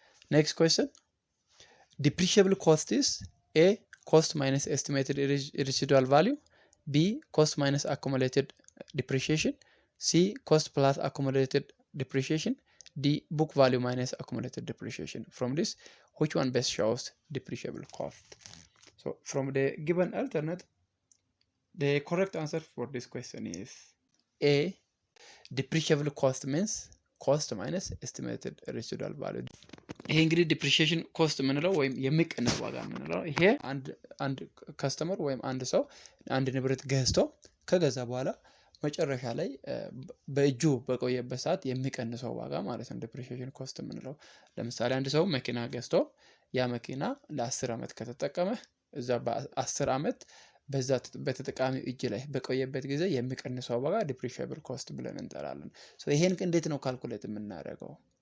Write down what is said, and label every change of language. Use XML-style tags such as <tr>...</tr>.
<en>next question, depreciable cost is A, cost minus estimated residual value, B, cost minus accumulated depreciation, C, cost plus accumulated depreciation, D, book value minus accumulated depreciation. From this, which one best shows depreciable cost? So from the given alternate, the correct answer for this question is A, depreciable cost means cost minus estimated residual value.</en> <am>ይሄ እንግዲህ ዲፕሪሺየሽን ኮስት የምንለው ወይም የሚቀነስ ዋጋ የምንለው ይሄ አንድ ከስተመር ወይም አንድ ሰው አንድ ንብረት ገዝቶ ከገዛ በኋላ መጨረሻ ላይ በእጁ በቆየበት ሰዓት የሚቀንሰው ዋጋ ማለት ነው ዲፕሪሺየሽን ኮስት የምንለው። ለምሳሌ አንድ ሰው መኪና ገዝቶ ያ መኪና ለ10 ዓመት ከተጠቀመ እዛ በ10 ዓመት በዛ በተጠቃሚው እጅ ላይ በቆየበት ጊዜ የሚቀንሰው ዋጋ ዲፕሪሺየብል ኮስት ብለን እንጠራለን። ይሄን እንዴት ነው ካልኩሌት የምናደርገው?</am>